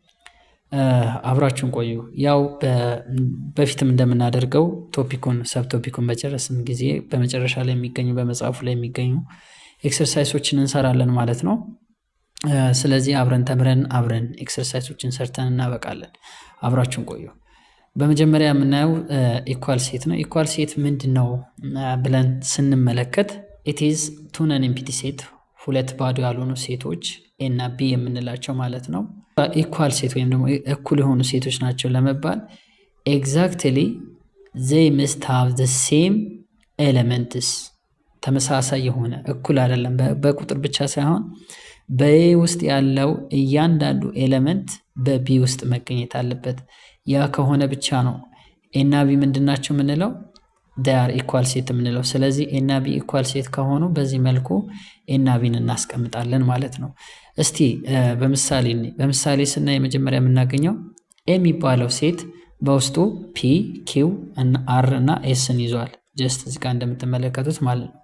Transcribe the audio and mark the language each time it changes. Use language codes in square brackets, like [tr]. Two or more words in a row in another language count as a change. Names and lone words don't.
[am] አብራችሁን ቆዩ። ያው በፊትም እንደምናደርገው [en] sub topic [am] በጨረስን ጊዜ በመጨረሻ ላይ የሚገኙ በመጽሐፉ ላይ የሚገኙ ኤክሰርሳይሶችን እንሰራለን ማለት ነው። ስለዚህ አብረን ተምረን አብረን ኤክሰርሳይሶችን ሰርተን እናበቃለን። አብራችሁን ቆዩ። በመጀመሪያ የምናየው [en] equal set [am] ነው። [en] equal set [am] ምንድነው ብለን ስንመለከት [en] it is two non-empty [am] ሴት፣ ሁለት ባዶ ያልሆኑ ሴቶች ኤ እና ቢ የምንላቸው ማለት ነው። [en] equal set [am] ወይም ደግሞ እኩል የሆኑ ሴቶች ናቸው ለመባል [en] exactly they must have the same elements፣ [am] ተመሳሳይ የሆነ እኩል አይደለም በቁጥር ብቻ ሳይሆን በኤ ውስጥ ያለው እያንዳንዱ ኤሌመንት በቢ ውስጥ መገኘት አለበት። ያ ከሆነ ብቻ ነው ኤ እና ቢ ምንድናቸው የምንለው [en] they are equal [am] ሴት የምንለው። ስለዚህ ኤ እና ቢ [en] equal set [am] ከሆኑ በዚህ መልኩ ኤ እና ቢን እናስቀምጣለን ማለት ነው። እስቲ በምሳሌ ስናይ የመጀመሪያ የምናገኘው ኤ የሚባለው ሴት በውስጡ ፒ፣ ኪው፣ አር እና ኤስን ይዟል። ጀስት እዚህ ጋር እንደምትመለከቱት ማለት ነው።